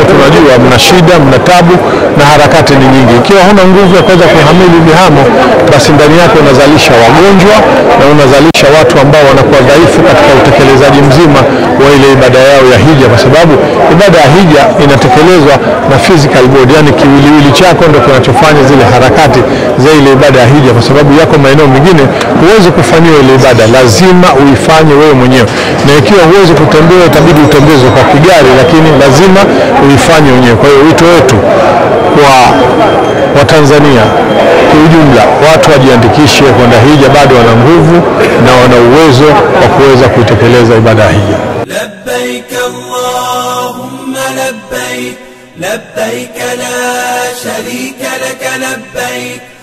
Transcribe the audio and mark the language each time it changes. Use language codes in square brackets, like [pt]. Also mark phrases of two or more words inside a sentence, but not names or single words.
[sw] Tunajua mna shida, mna tabu na harakati ni nyingi. Ikiwa huna nguvu ya kuweza kuhamili vihamo, basi ndani yake unazalisha wagonjwa na unazalisha watu ambao wanakuwa dhaifu katika utekelezaji mzima wa ile ibada yao ya hija, kwa sababu ibada ya hija inatekelezwa na [en] physical body, [sw] yani kiwiliwili chako ndio kinachofanya zile harakati za ile ibada ya hija, kwa sababu yako maeneo mengine huwezi kufanyia ile ibada, lazima uifanye wewe mwenyewe, na ikiwa huwezi kutembea itabidi utembezwe kwa kigari, lakini lazima uifanye mwenyewe. Kwa hiyo wito wetu kwa Watanzania kwa ujumla, watu wajiandikishe kwenda hija, bado wana nguvu na wana uwezo wa kuweza kuitekeleza ibada ya hija. [ar] لبيك اللهم لبيك لبيك لا شريك لك لبيك